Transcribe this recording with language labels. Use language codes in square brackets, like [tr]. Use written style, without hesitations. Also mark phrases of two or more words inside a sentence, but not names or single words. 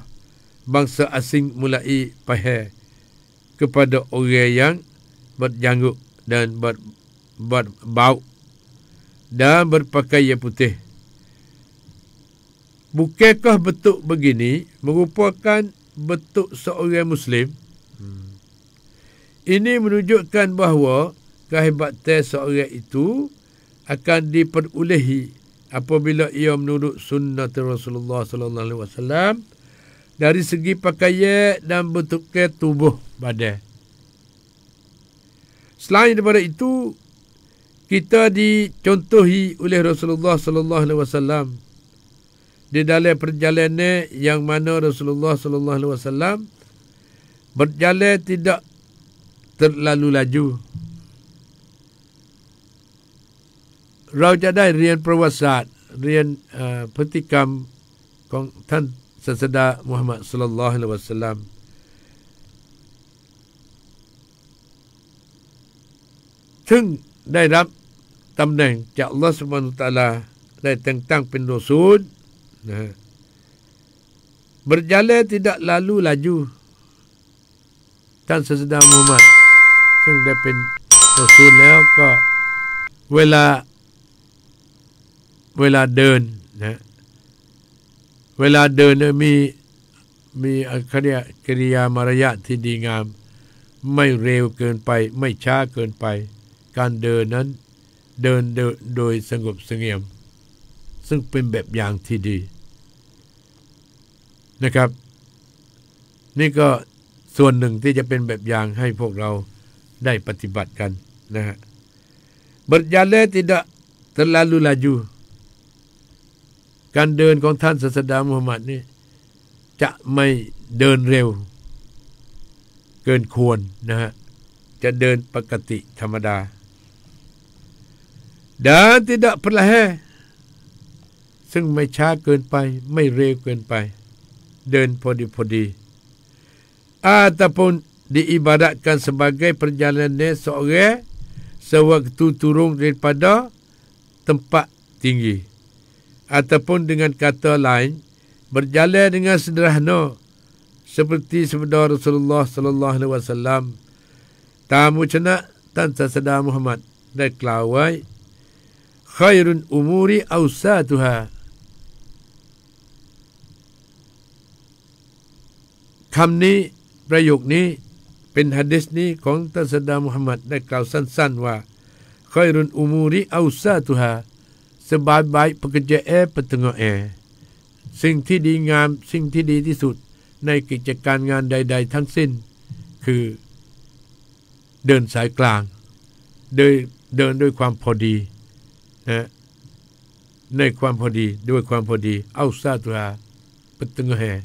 [ms] Bangsa asing mulai faham kepada orang yang berjanggut dan berbau dan berpakaian putih. Bukankah bentuk begini merupakan bentuk seorang Muslim? Ini menunjukkan bahawa kehebatan seorang itu akan diperolehi apabila ia menurut sunnah Rasulullah [ar] صلى الله عليه وسلم [ms] dari segi pakaian dan bentuknya tubuh badan. Selain daripada itu, kita dicontohi oleh Rasulullah [ar] صلى الله عليه وسلم [ms] di dalam perjalanan yang mana Rasulullah [ar] صلى الله عليه وسلم [ms] berjalan tidak terlalu laju. [th] เราจะได้เรียนประวัติศาสตร์เรียนพฤติกรรมของท่านศาสดามุฮัมมัด [ar] صلى الله عليه وسلم [th] ซึ่งได้รับตำแหน่งจากอัลเลาะห์ [ar] سبحانه وتعالى [th] ได้แต่งตั้งเป็นรอซูลนะ [ms] berjalan tidak lalu laju. [th] ท่านศาสดามุฮัมมัดซึ่งได้เป็นรอซูลแล้วก็เวลาเดินนะเวลาเดินมีกิริยามารยาทที่ดีงามไม่เร็วเกินไปไม่ช้าเกินไปการเดินนั้นเดินโดยสงบเสงี่ยมซึ่งเป็นแบบอย่างที่ดี นะครับนี่ก็ส่วนหนึ่งที่จะเป็นแบบอย่างให้พวกเราได้ปฏิบัติกันนะฮะ [ms] berjalan tidak terlalu laju [th] การเดินของท่านศาสดามุฮัมมัดนี่จะไม่เดินเร็วเกินควรนะฮะจะเดินปกติธรรมดา [ms] dan tidak perlahan [th] ซึ่งไม่ช้าเกินไปไม่เร็วเกินไปเดินพอ [ms] ดี ataupun diibaratkan sebagai perjalanan seorang sewaktu turun daripada tempat tinggi ataupun dengan kata lain berjalan dengan sederhana seperti sabda Rasulullah [ar] صلى الله عليه وسلم [th] ตามวจนะท่านศาสดามุฮัมมัดได้กล่าวไว้ [ar] خير الأمور أوسطها [th] คำนี้ประโยคนี้เป็นหะดีษนี้ของท่านศาสดามุฮัมมัดได้กล่าว สั้นๆว่า [ar] خير الأمور أوسطها [ms] sebaik-baik pekerjaan pertengahan [th] สิ่งที่ดีงามสิ่งที่ดีที่สุดในกิจการงานใดๆทั้งสิ้นคือเดินสายกลางเดินด้วยความพอดีนะในความพอดีด้วยความพอดีเอาซาตุฮาปตึงแฮ